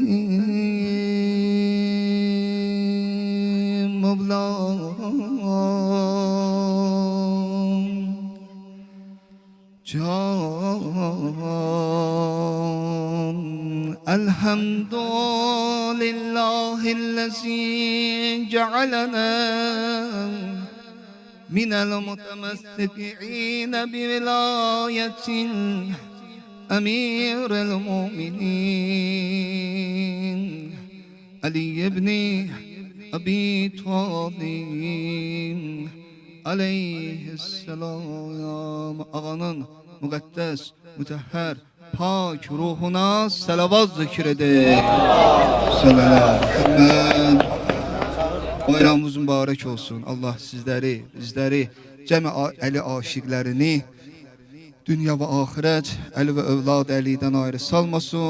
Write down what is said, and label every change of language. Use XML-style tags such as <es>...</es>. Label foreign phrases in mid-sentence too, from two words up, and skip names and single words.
<ar>Mevlam Can الحمد لله الذي جعلنا من المتمسكين بولاية أمير المؤمنين علي بن أبي طالب عليه السلام.</ar> <az>Ağanın müqəddəs, mütəhhər, pak ruhuna salavat zikr edin. Sallallahu Bayramımız mübarək olsun. Allah sizləri, bizləri, cəmi Əli aşiqlərini dünya və axirət, Əli və övlad Əlidən ayrı salmasın.</az>